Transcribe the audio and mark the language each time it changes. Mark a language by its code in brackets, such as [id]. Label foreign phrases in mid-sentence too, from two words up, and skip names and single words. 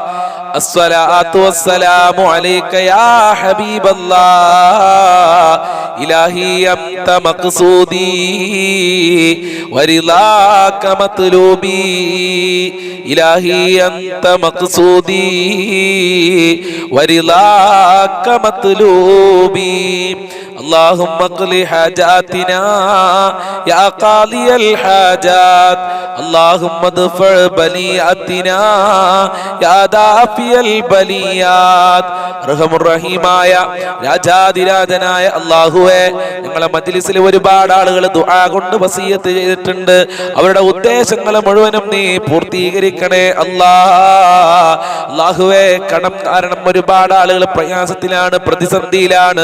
[ar] الصلاة والسلام عليك يا حبيب الله. إلهي أنت مقصودي ورضاك مطلوبي. إلهي أنت مقصودي ورضاك مطلوبي. اللهم اقض حاجاتنا يا قاضي الحاجات. اللهم ادفع بلياتنا يا دافع البليات. [ml] റഹീമായ രാജാതിരാജനായ അല്ലാഹുവേ, ഞങ്ങളെ മജ്ലിസിൽ ഒരുപാട് ആളുകൾ ദുആ കൊണ്ട് വസിയത്ത് ചെയ്തിട്ടുണ്ട്. അവരുടെ ഉദ്ദേശങ്ങൾ മുഴുവനും നീ പൂർത്തീകരിക്കണേ അല്ലാഹുവേ. കടം കാരണം ഒരുപാട് ആളുകൾ പ്രയാസത്തിലാണ്, പ്രതിസന്ധിയിലാണ്.